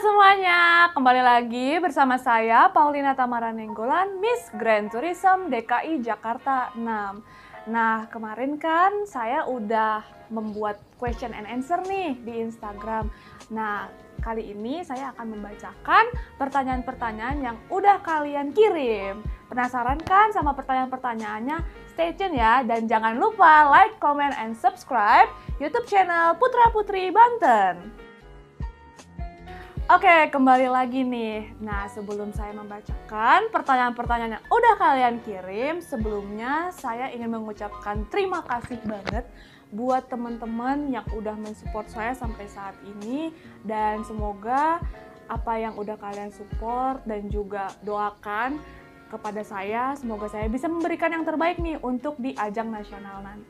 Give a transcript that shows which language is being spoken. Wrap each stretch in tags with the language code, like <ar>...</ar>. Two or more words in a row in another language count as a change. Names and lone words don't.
<id>semuanya, kembali lagi bersama saya Paulina Tamara Nenggolan, Miss Grand Tourism DKI Jakarta 6. Nah, kemarin kan saya udah membuat</id> <en>question and answer</en> <id>nih di Instagram. Nah, kali ini saya akan membacakan pertanyaan-pertanyaan yang udah kalian kirim. Penasaran kan sama pertanyaan-pertanyaannya?</id> <en>Stay tune</en> <id>ya, dan jangan lupa</id> <en>like, comment, and subscribe YouTube channel</en> <id>Putra Putri Banten. Oke, kembali lagi nih. Nah, sebelum saya membacakan pertanyaan-pertanyaan yang udah kalian kirim, sebelumnya saya ingin mengucapkan terima kasih banget buat teman-teman yang udah mensupport saya sampai saat ini, dan semoga apa yang udah kalian support dan juga doakan kepada saya, semoga saya bisa memberikan yang terbaik nih untuk di ajang nasional nanti.</id>